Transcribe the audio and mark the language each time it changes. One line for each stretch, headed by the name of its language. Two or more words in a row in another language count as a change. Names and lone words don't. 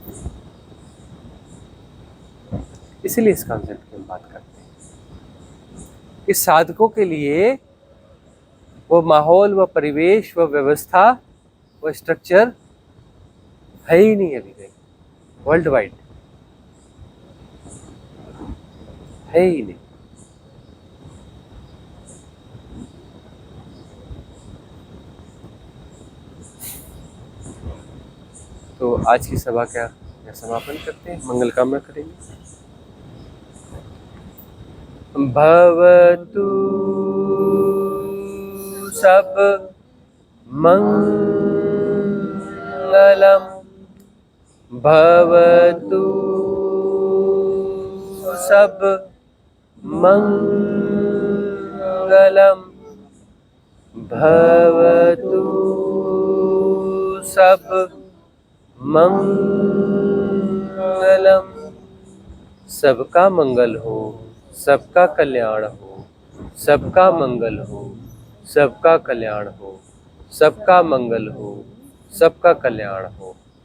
Hindi: इसीलिए इस कॉन्सेप्ट की हम बात करते हैं कि साधकों के लिए वो माहौल, वो परिवेश, वो व्यवस्था, वो स्ट्रक्चर है ही नहीं अभी कहीं,
English: world wide
Hindi: है ही नहीं। तो आज की सभा का समापन करते हैं, मंगल कामना करेंगे।
Pali: भवतु सब मंगलम, भवतु सब मंगलम, भवतु सब मंगलम।
Hindi: सबका मंगल हो, सबका कल्याण हो, सबका मंगल हो, सबका कल्याण हो, सबका मंगल हो, सबका कल्याण हो।